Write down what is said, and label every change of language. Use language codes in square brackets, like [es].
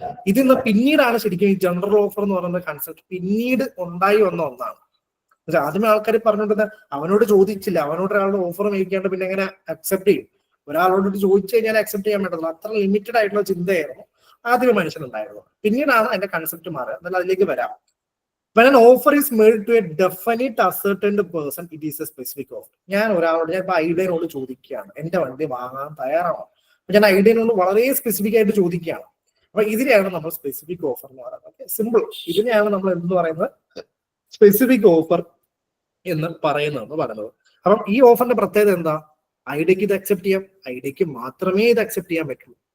[ml] ഇതിന്ന് പിന്നീടാണ് ശരിക്കും ഈ ജനറൽ ഓഫർ എന്ന് പറയുന്ന കൺസെപ്റ്റ് പിന്നീട് ഉണ്ടായി വന്ന ഒന്നാണ്. ആദ്യമേ ആൾക്കാർ പറഞ്ഞിട്ട് അവനോട് ചോദിച്ചില്ല, അവനോട് ഒരാളുടെ ഓഫർ മേടിക്കാണ്ട് പിന്നെ എങ്ങനെ അക്സെപ്റ്റ് ചെയ്യും? ഒരാളോട് ചോദിച്ചു കഴിഞ്ഞാൽ അക്സെപ്റ്റ് ചെയ്യാൻ പറ്റുള്ളൂ. അത്ര ലിമിറ്റഡ് ആയിട്ടുള്ള ചിന്തയായിരുന്നു ആദ്യമേ മനുഷ്യനുണ്ടായിരുന്നത്. പിന്നീടാണ് അതിന്റെ കൺസെപ്റ്റ് മാറുക. എന്നാൽ അതിലേക്ക് വരാം. [en] When an offer is made to a definite ascertained person, it is a specific offer. [ml] ഞാൻ ഒരാളോട്, ഞാൻ ഇപ്പൊ ഐഡിയനോട് ചോദിക്കുകയാണ്, എന്റെ വണ്ടി വാങ്ങാൻ തയ്യാറാണോ? അപ്പൊ ഞാൻ ഐഡിയനോട് വളരെ സ്പെസിഫിക് ആയിട്ട് ചോദിക്കുകയാണ്. അപ്പൊ ഇതിനെയാണ് നമ്മൾ സ്പെസിഫിക് ഓഫർ എന്ന് പറയുന്നത്. സിമ്പിൾ, ഇതിനെയാണ് നമ്മൾ എന്ത് പറയുന്നത്, സ്പെസിഫിക് ഓഫർ എന്ന് പറയുന്നത്. അപ്പം ഈ ഓഫറിന്റെ പ്രത്യേകത എന്താ? ഐഡിയക്ക് ഇത് അക്സെപ്റ്റ് ചെയ്യാം, ഐഡിയക്ക് മാത്രമേ ഇത് അക്സെപ്റ്റ് ചെയ്യാൻ പറ്റുള്ളൂ.